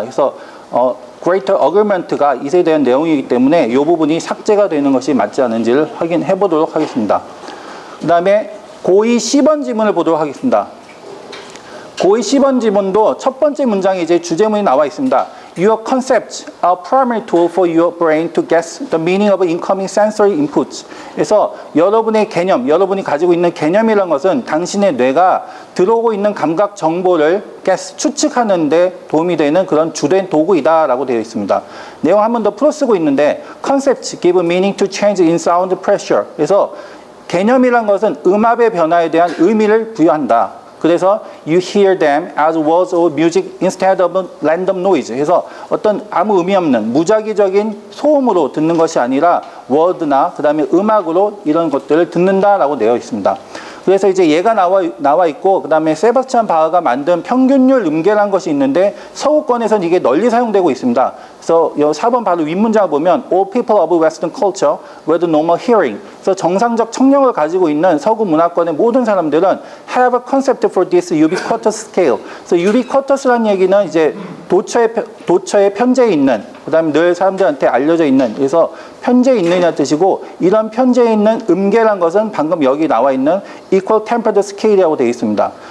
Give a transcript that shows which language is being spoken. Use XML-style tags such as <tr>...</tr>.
<ko>그래서 greater argument가 it에 대한 내용이기 때문에 이 부분이 삭제가 되는 것이 맞지 않은지를 확인해 보도록 하겠습니다. 그 다음에 고2 10번 지문을 보도록 하겠습니다. 고2 10번 지문도 첫 번째 문장에 이제 주제문이 나와 있습니다.</ko> <en>Your concepts are primary tool for your brain to guess the meaning of incoming sensory inputs.</en> <ko>그래서 여러분의 개념, 여러분이 가지고 있는 개념이라는 것은 당신의 뇌가 들어오고 있는 감각 정보를 guess, 추측하는 데 도움이 되는 그런 주된 도구이다라고 되어 있습니다. 내용 한 번 더 풀어 쓰고 있는데</ko> <en>concepts give meaning to change in sound pressure.</en> <ko>그래서 개념이란 것은 음압의 변화에 대한 의미를 부여한다.</ko> <en>그래서 you hear them as words or music instead of random noise.</en> <ko>그래서 어떤 아무 의미 없는 무작위적인 소음으로 듣는 것이 아니라 word나 그 다음에 음악으로 이런 것들을 듣는다라고 되어 있습니다. 그래서 이제 얘가 나와 있고 그 다음에 세바스찬 바흐가 만든 평균율 음계라는 것이 있는데 서구권에서는 이게 널리 사용되고 있습니다.</ko> <en>그래서 4번 바로 윗문장을 보면 All people of Western culture with normal hearing.</en> <ko>그래서 정상적 청력을 가지고 있는 서구 문화권의 모든 사람들은</ko> <en>have a concept for this ubiquitous scale.</en> <ko>그래서 ubiquitous라는 얘기는 이제 도처에 편재해 있는, 그 다음에 늘 사람들한테 알려져 있는, 그래서 편재해 있느냐는 뜻이고, 이런 편재해 있는 음계란 것은 방금 여기 나와 있는</ko> <en>equal tempered scale</en> <ko>이라고 되어 있습니다.</ko>